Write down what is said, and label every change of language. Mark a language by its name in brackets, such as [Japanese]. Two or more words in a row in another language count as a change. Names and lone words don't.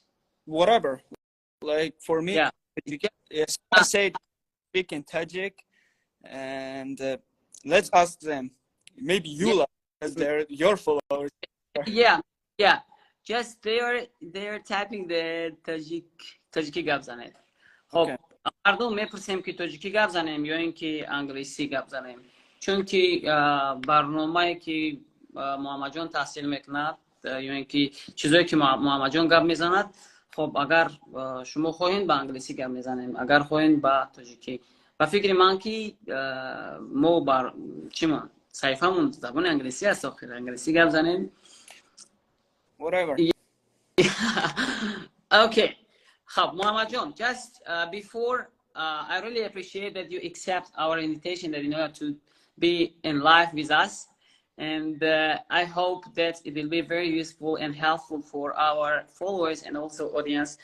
[English] Whatever. Like for me, yeah. Yes, I say speak in Tajik, and let's ask them. Maybe you like because they're your followers. Yeah. Just they're typing the Tajiki [Persian] گپ زنید. خب مردم میپرسیم که تاجیکی گپ زنیم یا اینکه انگلیسی گپ زنیم، چون که برنامه‌ای که محمد جان تحصیل میکند یا اینکه چیزایی که محمد جان گپ میزند، خب اگر شما خواهید با انگلیسی گپ میزنیم، اگر خواهید با تاجیکی. و فکر من که ما بر چیمون صحیفمون زبان انگلیسی است، آخر انگلیسی گپ زنیم. [English] Whatever. Okay. Muhammad John, just before, I really appreciate that you accept our invitation that in order to be in live with us, and I hope that it will be very useful and helpful for our followers and also audience.